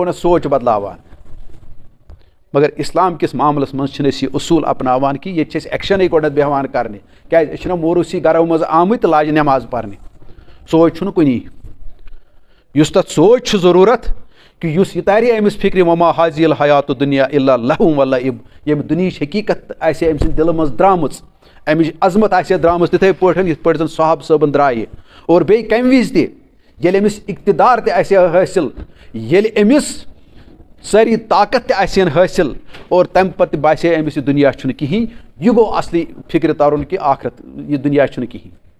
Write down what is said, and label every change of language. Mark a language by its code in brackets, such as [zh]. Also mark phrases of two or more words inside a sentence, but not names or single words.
[ks] گۄڈنٮ۪تھ سونٛچ بدلاوان مگر اسلام کِس معاملس منٛز چھِنہٕ أسۍ یہِ اصوٗل اپناوان کہِ ییٚتہِ چھِ أسۍ ایکشنٕے گۄڈنٮ۪تھ بیٚہوان کرنہِ کیٛازِ أسۍ چھِنہ موروٗسی گرو منٛز آمٕتۍ تہٕ لاجہِ نٮ۪ماز پرنہِ سونٛچ چھُنہٕ کُنی یُس تتھ سونٛچ چھُ ضروٗرت کہِ یُس یہِ تارِ أمِس فِکرِ [ar] وما حاضی الحیات الدُنیا الا لہو ولعب [ks] ییٚمہِ دُنہِچ حقیقت آسہِ ہے أمۍ سٕنٛدِ دِلہٕ منٛز درٛامٕژ اَمِچ عظمت آسہِ ہے درٛامٕژ تِتھٕے پٲٹھۍ یِتھ پٲٹھۍ زن صحابہٕ صٲبن درٛایہِ اور بیٚیہِ کمہِ وِزِ تہِ ییٚلہِ أمِس اقتدار تہِ آسہِ ہے حٲصِل ییٚلہِ أمِس سٲری طاقت تہِ آسہِ ہن حٲصِل اور تمہِ پتہٕ تہِ باسہِ ہے أمِس یہِ دُنیا چھُنہٕ کِہیٖنۍ یہِ گوٚو اصلی فِکرِ ترُن کہِ آخرت یہِ دُنیا چھُنہٕ کِہیٖنۍ